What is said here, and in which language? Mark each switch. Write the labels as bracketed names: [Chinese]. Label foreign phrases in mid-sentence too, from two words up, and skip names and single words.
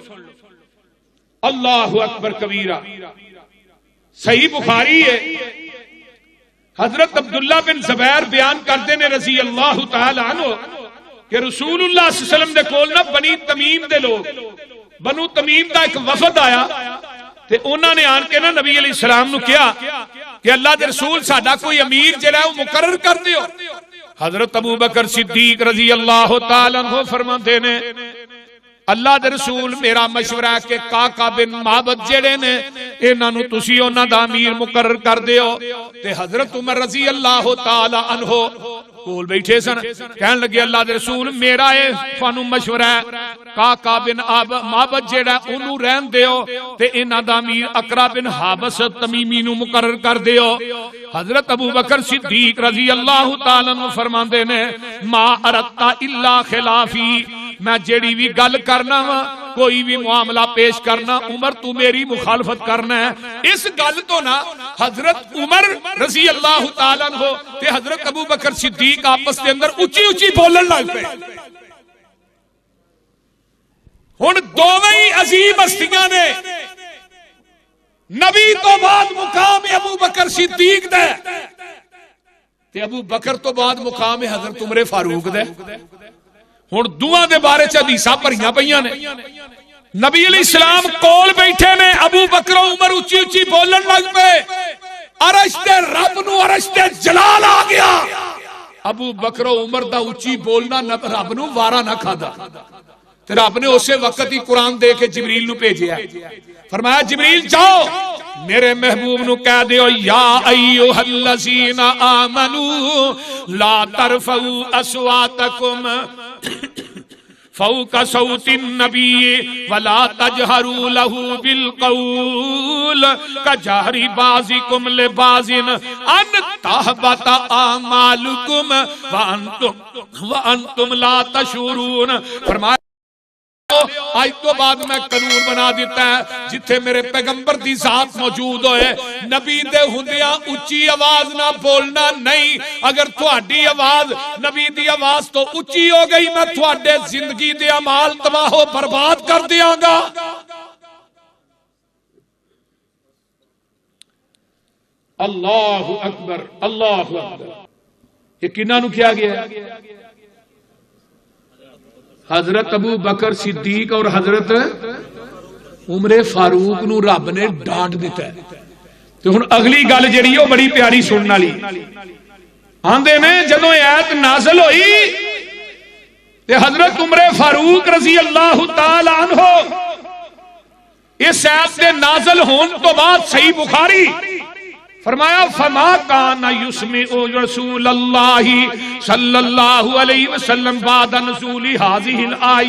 [Arabic] اللہ اکبر کبیرہ. [Punjabi] صحیح بخاری ہے, حضرت عبداللہ بن زبیر بیان کرتے نے [Arabic] رضی اللہ تعالی عنہ [Punjabi] کہ رسول اللہ [Arabic] صلی اللہ علیہ وسلم [Punjabi] دے کول نہ بنی تمیم دے لوگ, بنو تمیم دا ایک وفد آیا تے انہاں نے آن کے نا نبی [Arabic] علیہ السلام [Punjabi] نو کیا کہ اللہ دے رسول ساڈا کوئی امیر جڑا ہے وہ مقرر کر دیو. حضرت ابو بکر صدیق [Arabic] رضی اللہ تعالی عنہ [Punjabi] فرماتے نے اللہ دے رسول میرا مشورہ ہے کہ قعقاع بن معبد جڑے نے انہاں نو تسی انہاں دا امیر مقرر کر دیو. تے حضرت عمر [Arabic] رضی اللہ تعالی عنہ [Punjabi] کول بیٹھے سن, کہن لگے اللہ دے رسول میرا اے فانو مشورہ ہے قعقاع بن معبد جڑا اونوں رہن دیو تے انہاں دا امیر اقرا بن حابس تمیمی نو مقرر کر دیو. حضرت ابو بکر صدیق [Arabic] رضی اللہ تعالی عنہ [Punjabi] فرماندے نے [Arabic] ما اردت الا خلافی, [Punjabi] میں جیڑی بھی گل کرنا وا کوئی بھی معاملہ پیش کرنا عمر تو میری مخالفت کرنا ہے. اس گل تو نا حضرت عمر [Arabic] رضی اللہ تعالیٰ عنہ [Punjabi] تے حضرت ابو بکر صدیق آپس کے اندر اچھی اچھی بولن لگ پے. ہن دوویں عظیم ہستیاں نے نبی تو بعد مقام ابو بکر صدیق دے تے ابو بکر تو بعد مقام حضرت عمر فاروق دے. ہن دوواں دے بارے چ حدیثاں بھریاں پیاں نے. نبی [Arabic] علیہ السلام [Punjabi] کول بیٹھے نے, ابو بکر و عمر اچھی اچھی بولن لگ پے. عرش تے رب نو عرش تے جلال آ گیا. ابو بکر و عمر دا اچھی بولنا رب نو وارا نہ کھادا تے رب نے اسی وقت ہی قرآن دے کے جبریل نو بھیجیا. فرمایا جبریل جاؤ میرے محبوب نو کہہ دیو [Arabic] یا ایھا الذین آمنو لا ترفعوا اصواتکم فوق صوت النبی ولا تجہروا لہ بالقول کجہر بعضکم لبعض ان تحبط اعمالکم وانتم لا تشعرون. [Punjabi] فرمایا آج تو بعد میں قانون بنا دیتا ہے جتھے میرے پیغمبر دی ذات موجود ہوئے نبی دے ہوندیاں اچھی آواز نہ بولنا نہیں. اگر تہاڈی آواز نبی دی آواز تو اچھی ہو گئی میں تہاڈے زندگی دے اعمال تباہ و برباد کر دیاں گا. [Arabic] اللہ اکبر اللہ اکبر. [Punjabi] یہ کنہاں نو کیا گیا ہے؟ حضرت ابو بکر صدیق اور حضرت عمر فاروق نو رب نے ڈانٹ دیتا ہے. تو ہن اگلی گل جڑی ہے بڑی پیاری سنن والی. آندے نے جدوں ایت نازل ہوئی تے حضرت عمر فاروق [Arabic] رضی اللہ تعالی عنہ [Punjabi] اس ایت دے نازل ہون تو بعد صحیح بخاری فرمایا [Arabic] فما کان یسمع رسول اللہ صلی اللہ علیہ وسلم بعد نزول هذه الآیات.